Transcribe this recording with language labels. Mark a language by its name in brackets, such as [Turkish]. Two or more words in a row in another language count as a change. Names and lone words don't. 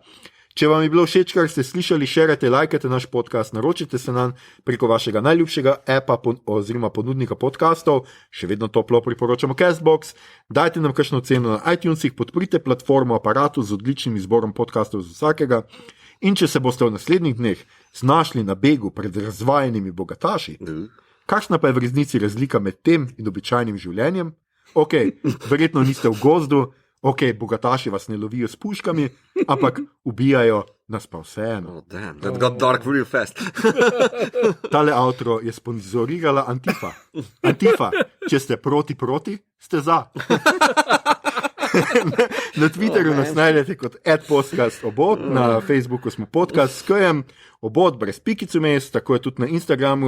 [Slovenian] Če vam je bilo všeč, kar ste slišali, šerajte, lajkajte naš podcast, naročite se nam preko vašega najljubšega appa oziroma ponudnika podcastov, še vedno toplo priporočamo Castbox, dajte nam kakšno ceno na iTunesih, podprite platformo Aparatu z odličnim izborom podcastov z vsakega in če se boste v naslednjih dneh znašli na begu pred razvajenimi bogataši, kakšna pa je v resnici razlika med tem in običajnim življenjem? Ok, verjetno niste v gozdu, ok, bogataši vas ne lovijo s puškami, ampak ubijajo nas pa vseeno. [English] Oh, damn, that got dark real fast. [Slovenian] Tale outro je sponzorirala Antifa. Antifa, če ste proti, ste za. Na Twitterju nas najdete kot @podcastobot, na Facebooku smo podcast s K-jem, obot brez pikic vmes, tako je tudi na Instagramu.